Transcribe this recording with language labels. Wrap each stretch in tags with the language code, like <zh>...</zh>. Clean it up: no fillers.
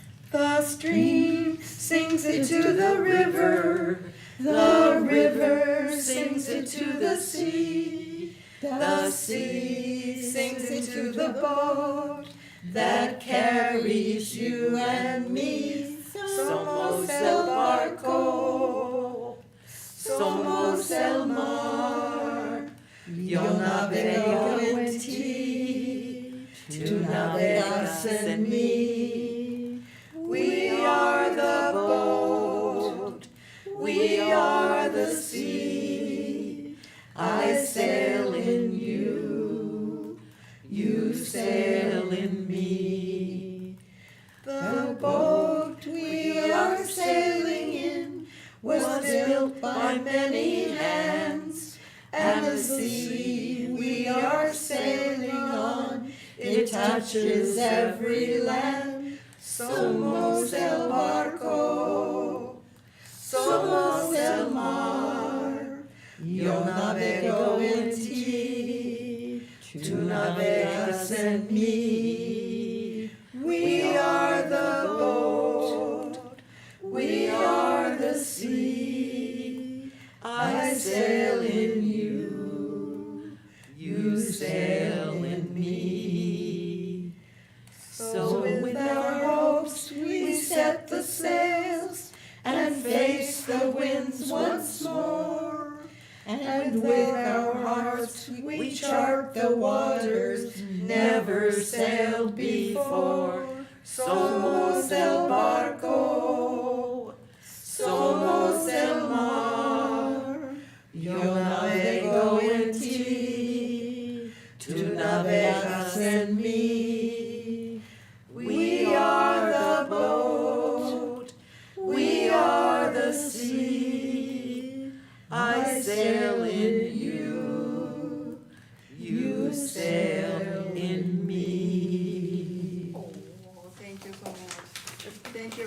<en>The stream sings it to the river, the river sings it to the sea, the sea sings it to the boat that carries you and me.</en> <es>Somos el barco, somos el mar, yo navego en ti, tú navegas en mí.</es> <en>We are the boat, we are the sea. I sail in you, you sail in me. The boat we are sailing in was built by many hands, and the sea we are sailing on, it touches every land.</en> <es>Somos el barco, somos el mar, yo navego en ti, tú navegas en mí.</es> <en>We are the boat, we are the sea. I sail in you, you sail in me. So with our hopes we set the sails and face the winds once more. And with our hearts we chart the waters never sailed before.</en> <es>Somos el barco, somos el mar, yo navego en ti, tú navegas en mí.</es> <en>We are the boat, we are the sea. I sail in you, you sail in me. Oh, thank you so much. Thank you.</en>